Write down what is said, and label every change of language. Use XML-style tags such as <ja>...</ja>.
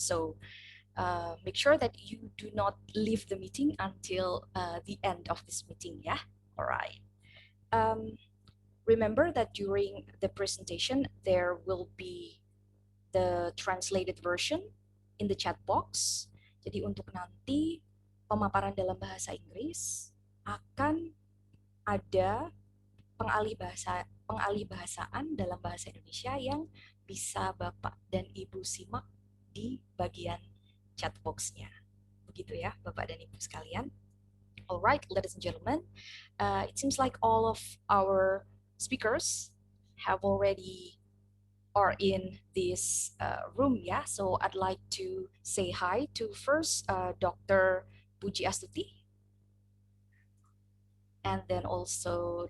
<en>So make sure that you do not leave the meeting until the end of this meeting, yeah? All right. Remember that during the presentation, there will be the translated version in the chat box.</en> <id>Jadi untuk nanti pemaparan dalam bahasa Inggris akan ada pengalihbahasaan dalam bahasa Indonesia yang bisa Bapak dan Ibu simak di bagian chat box-nya. Begitu ya Bapak dan Ibu sekalian.</id> <en>Alright, ladies and gentlemen, it seems like all of our speakers have already are in this room, yeah. So I'd like to say hi to first Dr. Puji Astuti, and then also</en>